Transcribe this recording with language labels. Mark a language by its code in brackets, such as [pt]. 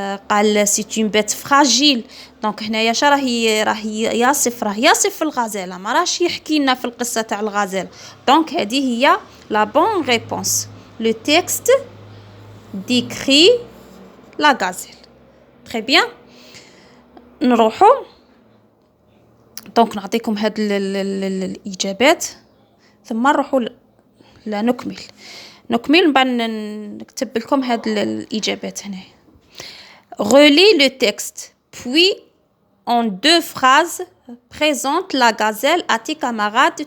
[fr] قال c'est une bête fragile. [ar] دونك هنايا راه يصف الغزالة. ما راهش يحكي لنا في القصة تاع الغزالة. دونك هذه هي [fr] la bonne réponse. Le texte décrit la gazelle. Très bien. [ar] نروحوا دونك نعطيكم هاد الإجابات ثم نروحوا لا نكمل. نكمل من بعد نكتب لكم هاد الإجابات هنا. [fr] Relis le texte, puis en 2 phrases présente la gazelle à tes camarades.